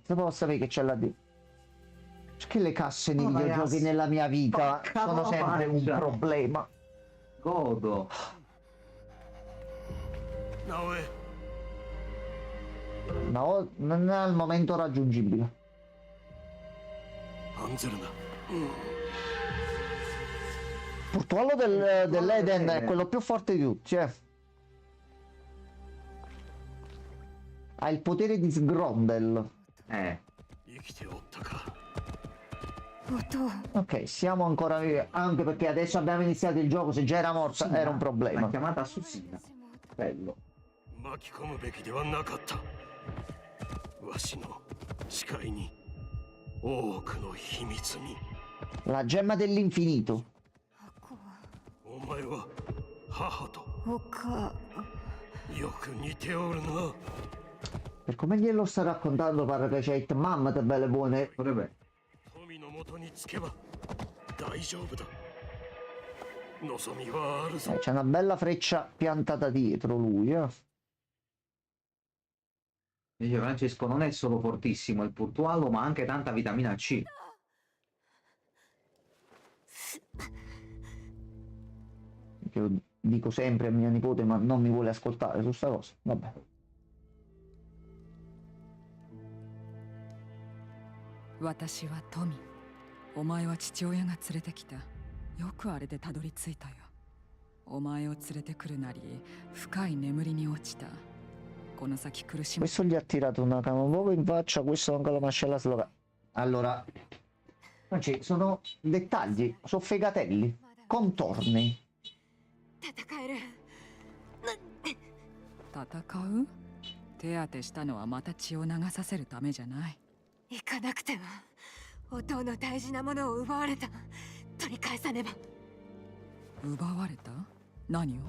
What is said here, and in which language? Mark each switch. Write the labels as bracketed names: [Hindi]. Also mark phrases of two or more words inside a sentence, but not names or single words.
[Italian] Devo sapere che c'è là dentro. Perché le casse nei videogiochi nella mia vita sono sempre un problema. Godo. Naoe. No, non è al momento raggiungibile. [Japanese] 案ずるな。 [Italian] Portualo dell'Eden è quello più forte di tutti, eh. Ha il potere di Sgrondel. [Japanese] 生きておったか。 [Italian] Ok, siamo ancora vivi. Anche perché adesso abbiamo iniziato il gioco. Se già era morta era un L'ha problema. chiamata Susina. Bello. [Japanese] 巻き込むべきではなかった。わしの誓いに、多くの秘密に。 [Italian] La gemma dell'infinito. [Japanese] お前は母とおかよく似ておるな。 [Italian] Per come glielo sta raccontando pare che c'è it mamma te belle buone. [Japanese] 富の元につけば大丈夫だ。望みはあるぞ。 [Italian] C'è una bella freccia piantata dietro lui, eh. Dice Francesco, non è solo fortissimo il Portualo, ma anche tanta vitamina C. Che lo dico sempre a mia nipote, ma non mi vuole ascoltare su sta cosa. Vabbè. [Japanese] 私はトミ。お前は父親が連れてきた。よくあれでたどり着いたよ。お前を連れてくるなり、深い眠りに落ちた。この先苦しむ。 [Italian] Questo gli ha tirato una cama proprio in faccia, questo anche la mascella sloga. Allora, sono dettagli, sono fegatelli, contorni. [Japanese] 戦える。戦う？手当てしたのはまた血を流させるためじゃない。行かなくてはお父の大事なものを奪われた。取り返さねば。奪われた？何を？